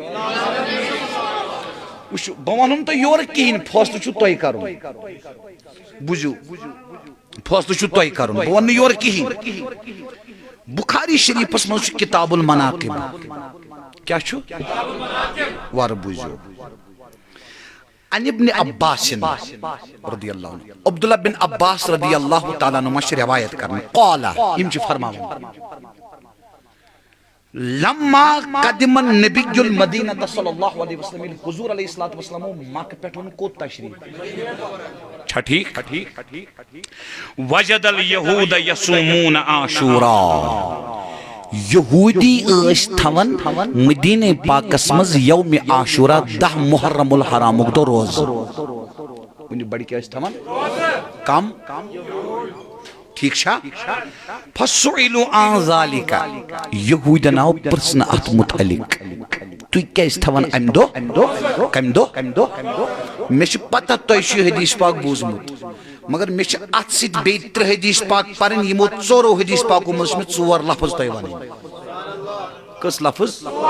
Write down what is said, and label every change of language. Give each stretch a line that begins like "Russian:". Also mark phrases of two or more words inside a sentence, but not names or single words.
Kashmiri: وٕچھِو، بہٕ ونہو تۄہہِ یورٕ کِہیٖنۍ، فٲصلہٕ چھُو تۄہہِ کرُن. بوٗزِو، فٲصلہٕ چھُو تۄہہِ کرُن، بہٕ ونہٕ نہٕ یورٕ کِہیٖنۍ. بخاری شریٖفس منٛز چھُ کِتاب المناقب. کیٛاہ چھُ؟ وارٕ بوٗزِو.
Arabic: عن ابن عباس رضی اللہ عنہ،
Kashmiri: عبداللہ بن عباس
Arabic: رضی اللہ تعالیٰ عنہما
Kashmiri: چھِ روایت کران، قال، یِم چھِ فرماوان،
Arabic: لما قدم النبی المدینہ صلی اللہ علیہ وسلم،
Kashmiri: حضور
Arabic: علیہ السلام
Kashmiri: مکہ پٮ۪ٹھ کوٚت تشریٖف؟ چھا ٹھیٖک؟
Arabic: وجد الیہود یصومون عاشوراء،
Kashmiri: یہودی ٲسۍ تھاوان مدینہ پاکس منٛز یومِ عاشوراء 10 محرم الحرامُک دۄہ روزٕ. کُنہِ بڑِ کیٛاہ ٲسۍ تھاوان؟ کم. ٹھیٖک چھا؟
Arabic: فسئلوا عن ذلک،
Kashmiri: یہوٗدٮ۪ن آو پرژھنہٕ اتھ متعلق، تُہۍ کیٛازِ تھاوان امہِ دۄہ؟ کمہِ دۄہ؟ مےٚ چھِ پتہ تۄہہِ چھُ حدیث پاک بوٗزمُت، مگر مےٚ چھِ اتھ سۭتۍ بیٚیہِ 3 حدیث پاک پرٕنۍ، یِمو 4 حدیث پاکو منٛز چھِ مےٚ 4 لفظ تۄہہِ ونٕنۍ.